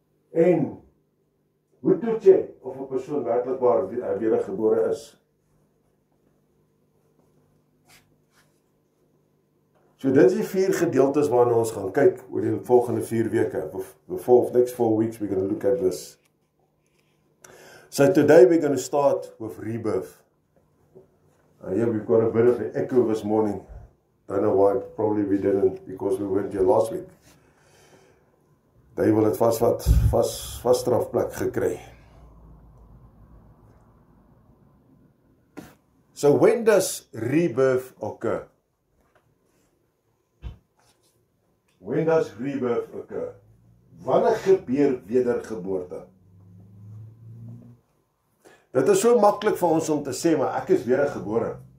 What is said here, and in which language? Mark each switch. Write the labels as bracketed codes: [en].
[af] En hoe toets jy of 'n persoon werklik waar wedergebore is? So dit is die 4 gedeeltes waarna ons gaan kyk oor die volgende 4 weke. [en] The next 4 weeks we're going to look at this. So today we're going to start with rebirth. Yeah, we've got a bit of an echo this morning. Don't know why, probably we didn't, because we weren't here last week. They wil het vast strafplek gekry. So when does rebirth occur? When does rebirth occur? [af] Wanneer gebeur wedergeboorte? Dit is so maklik vir ons om te sê, maar ek is wedergebore.